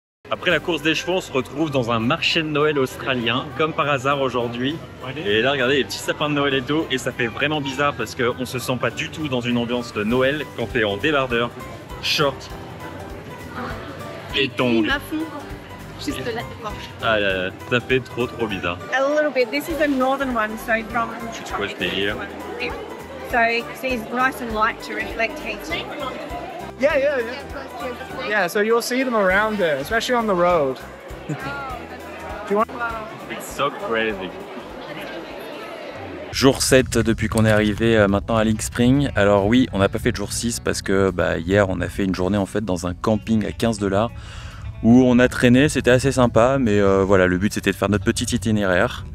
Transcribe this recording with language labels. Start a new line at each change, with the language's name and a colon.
French: Après la course des chevaux, on se retrouve dans un marché de Noël australien, comme par hasard aujourd'hui. Et là, regardez les petits sapins de Noël et tout. Et ça fait vraiment bizarre parce qu'on se sent pas du tout dans une ambiance de Noël quand t'es en débardeur, short et tongs. Juste là. Ah là là, ça fait trop bizarre.
English: A little bit. This is the northern one, so from
French: vois ce délire.
English: So it's nice and light to reflect heat. Yeah, so you'll see them around there, especially on the road. It's so crazy.
French: Jour 7 depuis qu'on est arrivé maintenant à Link Spring. Alors oui, on n'a pas fait de jour 6 parce que hier on a fait une journée en fait dans un camping à 15 $ où on a traîné, c'était assez sympa, mais voilà, le but c'était de faire notre petit itinéraire.